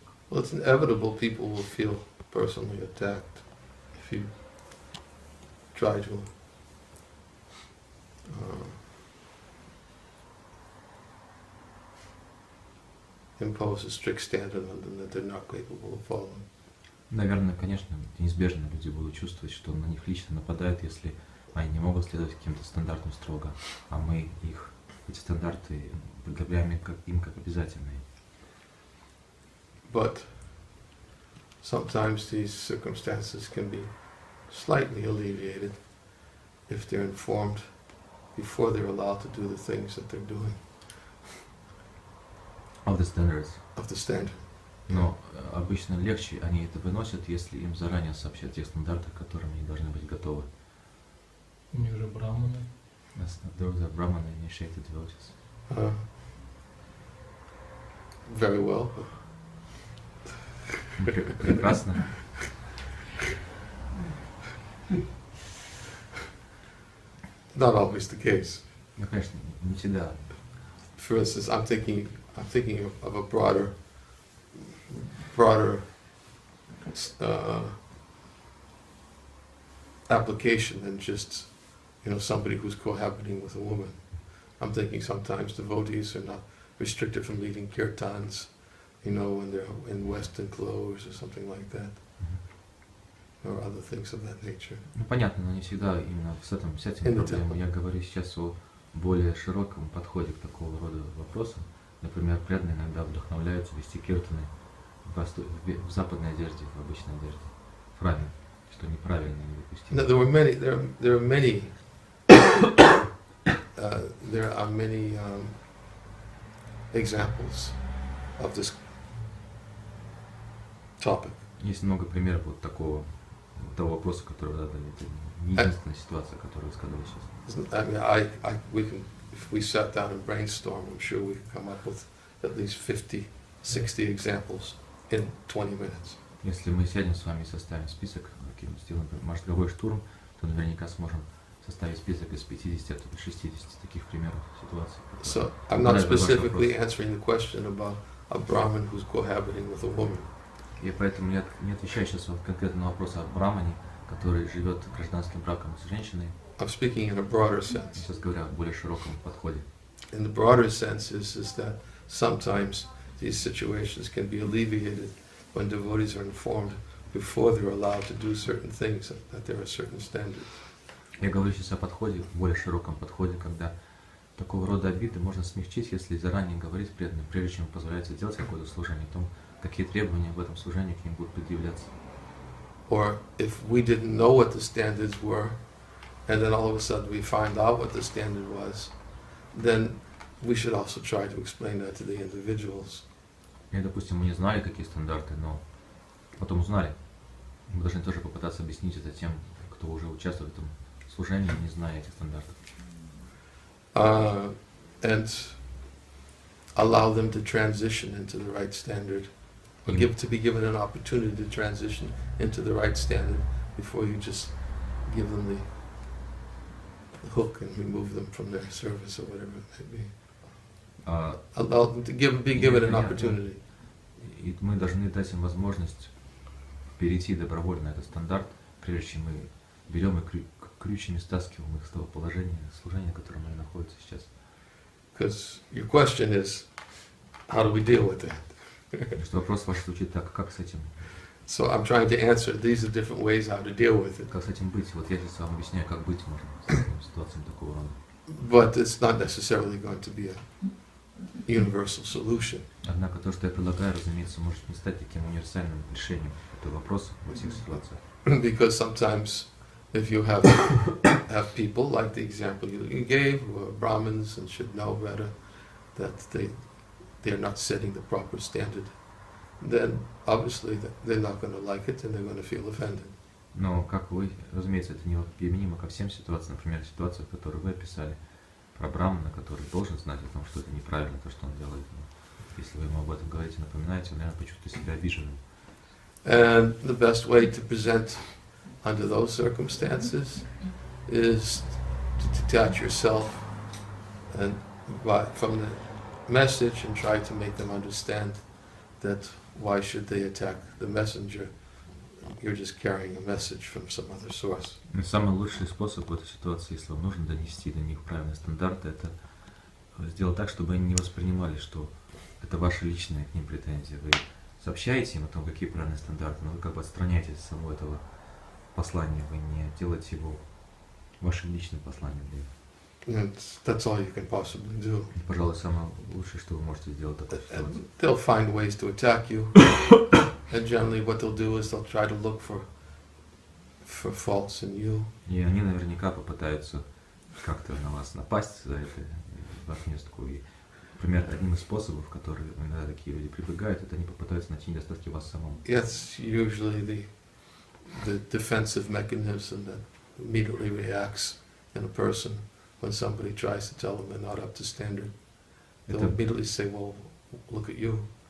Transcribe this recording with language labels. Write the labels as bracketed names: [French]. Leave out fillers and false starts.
[English] Well, it's inevitable people will feel personally attacked if you try to impose a strict standard on them that they're not capable of following. [Russian] Наверное, конечно, неизбежно люди будут чувствовать, что на них лично нападают, если они не могут следовать каким-то стандартам строго, а мы эти стандарты предъявляем им как обязательные. [English] But sometimes these circumstances can be slightly alleviated if they're informed before they're allowed to do the things that they're doing. Of the standards. Of the standard. [Russian] Но обычно легче они это выносят, если им заранее сообщат тех стандартах, к которым они должны быть готовы. Они уже браманы. [English] Those are Brahmana initiated devotees. Very well. [Russian] Прекрасно. [English] Not always the case. [Russian] Ну, конечно, не всегда. [English] For instance, I'm thinking of a broader application than just, somebody who's cohabiting with a woman. I'm thinking sometimes devotees are not restricted from leading kirtans, when they're in Western clothes or something like that, or other things of that nature. [Russian] Ну, понятно, но не всегда именно с этим проблемой. Я говорю сейчас о более широком подходе к такого рода вопросам. Например, преданные иногда вдохновляются вести киртаны в западной одежде, в обычной одежде, в храме, что неправильно и недопустимо. [English] There are many examples of this topic. [Russian] Есть много примеров вот того вопроса, который вы задали. Это не единственная ситуация, которую вы сказали сейчас. [English] I mean, if we sat down and brainstorm, I'm sure we could come up with at least 50, 60 examples in 20 minutes. [Russian] Если мы сядем с вами и составим список, сделаем мозговой штурм, то наверняка сможем составить список из 50-60 таких примеров ситуаций. [English] So I'm not specifically answering the question about a Brahmin who's cohabiting with a woman. [Russian] И поэтому я не отвечаю сейчас конкретно на вопрос о брамане, который живет гражданским браком с женщиной. [English] I'm speaking in a broader sense. [Russian] Сейчас говоря о более широком подходе. [English] In the broader sense is that sometimes these situations can be alleviated when devotees are informed before they're allowed to do certain things, that there are certain standards. [Russian] Я говорю сейчас о подходе, более широком подходе, когда такого рода обиды можно смягчить, если заранее говорить преданным, прежде чем позволяется делать какое-то служение, о том, какие требования в этом служении к ним будут предъявляться. [English] Or if we didn't know what the standards were, and then all of a sudden we find out what the standard was, then we should also try to explain that to the individuals. [Russian] И, допустим, мы не знали, какие стандарты, но потом узнали. Мы должны тоже попытаться объяснить это тем, кто уже участвует в этом служении, не зная этих стандартов. [English] And allow them to transition into the right standard, or to be given an opportunity to transition into the right standard before you just give them the hook and remove them from their service or whatever it may be. Allow them to be given an opportunity. [Russian] И мы должны дать им возможность перейти добровольно на этот стандарт, прежде чем мы берем и крючьями стаскиваем их с того положения, служения, в котором они находятся сейчас. [English] Because your question is, how do we deal with that? [Russian] Что вопрос ваш звучит так, как с этим? [English] So I'm trying to answer. These are different ways how to deal with it. [Russian] Как с этим быть? Вот я сейчас вам объясняю, как быть можно с такими ситуациями такого рода. [English] But it's not necessarily going to be a universal solution. [Russian] Однако то, что я предлагаю, разумеется, может не стать таким универсальным решением этого вопроса во всех ситуациях. [English] Because sometimes if you have people, like the example you gave, who are Brahmins and should know better, that they're not setting the proper standard, then obviously they're not going to like it and they're going to feel offended. [Russian] Но, как вы, разумеется, это не применимо ко всем ситуациям. Например, ситуация, которую вы описали, про Брахмана, который должен знать о том, что это неправильно, то, что он делает. Но если вы ему об этом говорите, напоминаете, он, наверное, почувствует себя обиженным. [English] And the best way to present under those circumstances is to detach yourself and from the message and try to make them understand that why should they attack the messenger? You're just carrying a message from some other source. [Russian] И самый лучший способ в этой ситуации, если вам нужно донести до них правильные стандарты, это сделать так, чтобы они не воспринимали, что это ваши личные к ним претензии. Вы сообщаете им о том, какие правильные стандарты, но вы как бы отстраняетесь от самого этого послания, вы не делаете его вашим личным посланием для них. [English] And that's all you can possibly do. [Russian] И, пожалуй, самое лучшее, что вы можете сделать в такой ситуации. [English] They'll find ways to attack you, and generally what they'll do is they'll try to look for faults in you. [Russian] И они наверняка попытаются как-то на вас напасть за это, в отместку. И, например, одним из способов, которые иногда такие люди прибегают, это они попытаются найти недостатки в вас самом. [English] It's usually the defensive mechanism that immediately reacts in a person when somebody tries to tell them they're not up to standard. They'll immediately say, well, look at you.